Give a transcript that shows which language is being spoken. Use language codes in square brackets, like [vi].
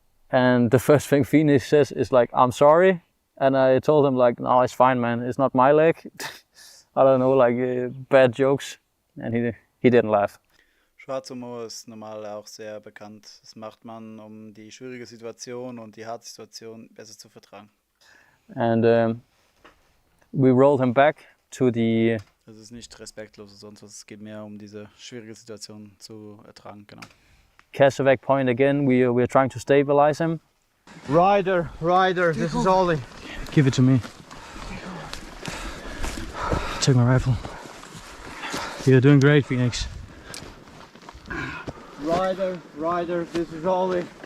[en] And the first thing Phoenix says is like, I'm sorry. And I told him like, no, it's fine, man. It's not my leg. I don't know, like bad jokes, and he didn't laugh. [de] Schwarzhumor ist normal auch sehr bekannt. Das macht man, um die schwierige Situation und die harte Situation besser zu vertragen. [en] And we rolled him back to the. [de] Das ist nicht respektlos oder sonst was. Es geht mehr um diese schwierige Situation zu ertragen, genau. [en] Kasevak point again. We're trying to stabilize him. Rider, this is Ollie. Give it to me. Take my rifle. You're doing great, Phoenix. Rider, this is Ollie.